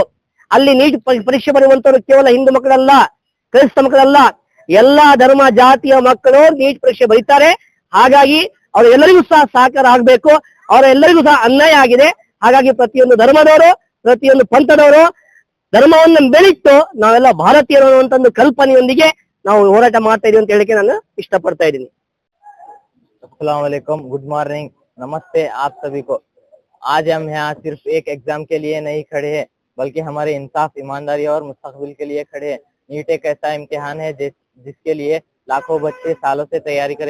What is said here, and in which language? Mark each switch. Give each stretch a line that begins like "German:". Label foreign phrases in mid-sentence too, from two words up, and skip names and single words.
Kannada: ಅಲ್ಲಿ ನೀಟ್ ಪರೀಕ್ಷೆ ಬರೆಯುವಂತವ್ರು ಕೇವಲ ಹಿಂದೂ ಮಕ್ಕಳಲ್ಲ, ಕ್ರೈಸ್ತ ಮಕ್ಕಳಲ್ಲ, ಎಲ್ಲಾ ಧರ್ಮ ಜಾತಿಯ ಮಕ್ಕಳು ನೀಟ್ ಪರೀಕ್ಷೆ ಬರೀತಾರೆ. ಹಾಗಾಗಿ ಅವರೆಲ್ಲರಿಗೂ ಸಹ ಸಹಕಾರ ಆಗ್ಬೇಕು. ಅವರೆಲ್ಲರಿಗೂ ಸಹ ಅನ್ಯಾಯ ಆಗಿದೆ. ಹಾಗಾಗಿ ಪ್ರತಿಯೊಂದು ಧರ್ಮದವರು, ಪ್ರತಿಯೊಂದು ಪಂಥದವರು ಧರ್ಮವನ್ನು ಬೆಳಿಟ್ಟು ನಾವೆಲ್ಲ ಭಾರತೀಯರು ಅನ್ನುವಂತ ಒಂದು ಕಲ್ಪನೆಯೊಂದಿಗೆ ನಾವು ಹೋರಾಟ ಮಾಡ್ತಾ ಇದೀವಿ ಅಂತ ಹೇಳಿಕೆ ನಾನು ಇಷ್ಟಪಡ್ತಾ ಇದ್ದೀನಿ.
Arabic: السلام عليكم,
English: good morning,
Hindi: नमस्ते आप सभी को। आज हम यहाँ सिर्फ एक एग्जाम के लिए नहीं खड़े हैं, बल्कि हमारे इंसाफ, ईमानदारी और मुस्तकबिल के लिए खड़े हैं। नीट एक ऐसा इम्तिहान है जिसके लिए लाखों बच्चे सालों से तैयारी करे।